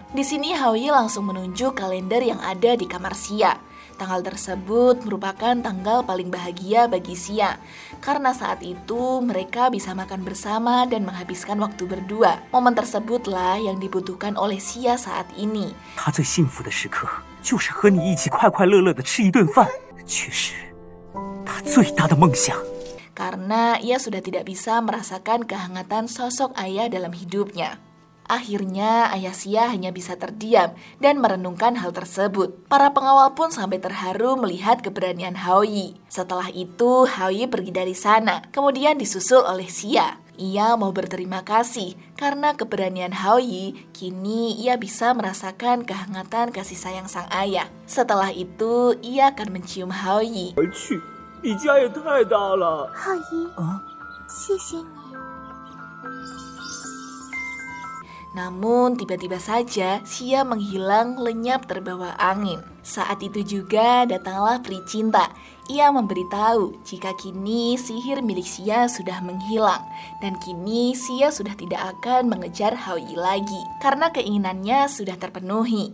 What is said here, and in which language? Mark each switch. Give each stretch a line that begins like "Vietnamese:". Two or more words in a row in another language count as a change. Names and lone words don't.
Indonesian: Di sini Haoyi langsung menunjuk kalender yang ada di kamar Xia. Tanggal tersebut merupakan tanggal paling bahagia bagi Xia, karena saat itu mereka bisa makan bersama dan menghabiskan waktu berdua. Momen tersebutlah yang dibutuhkan oleh Xia saat ini.
Chinese: 他最幸福的时刻就是和你一起快快乐乐的吃一顿饭，却是他最大的梦想。
Indonesian: Karena ia sudah tidak bisa merasakan kehangatan sosok ayah dalam hidupnya. Akhirnya ayah Xia hanya bisa terdiam dan merenungkan hal tersebut. Para pengawal pun sampai terharu melihat keberanian Haoyi. Setelah itu Haoyi pergi dari sana, kemudian disusul oleh Xia. Ia mau berterima kasih karena keberanian Haoyi, kini ia bisa merasakan kehangatan kasih sayang sang ayah. Setelah itu ia akan mencium Haoyi.
Chinese: 去，你家也太大了。浩一，谢谢你。
Indonesian: Namun tiba-tiba saja Xia menghilang lenyap terbawa angin. Saat itu juga datanglah peri cinta. Ia memberitahu jika kini sihir milik Xia sudah menghilang dan kini Xia sudah tidak akan mengejar Haoyi lagi karena keinginannya sudah terpenuhi.